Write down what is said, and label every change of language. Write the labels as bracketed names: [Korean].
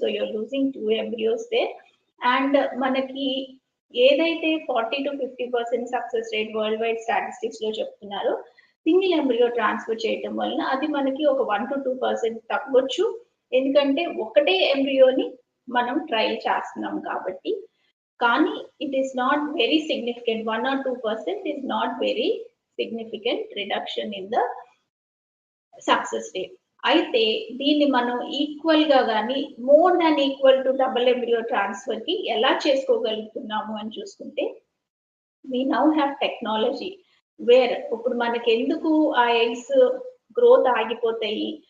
[English] So you're losing 2 embryos there. [Telugu] And మనకి ఏదైతే 40-50% success rate world wide statistics లో చెప్తున్నారో సింగిల్ ఎంబ్రియో ట్రాన్స్ఫర్ చేయటం వలన అది మనకి ఒక 1-2% తగ్గొచ్చు. ఎందుకంటే ఒకటే ఎంబ్రియోని మనం ట్రయల్ చేస్తున్నాం కాబట్టి. [English] కానీ it is not very significant. 1 or 2% is not very significant reduction in the success rate. [Telugu] అయితే దీన్ని మనం ఈక్వల్ గా గానీ more than equal to double embryo transfer కి ఎలా చేసుకోగలుగుతున్నాము అని చూసుకుంటే [English] we now have technology where [Telugu] ఇప్పుడు మనకి ఎందుకు ఆ ఎగ్స్ గ్రోత్ ఆగిపోతాయి.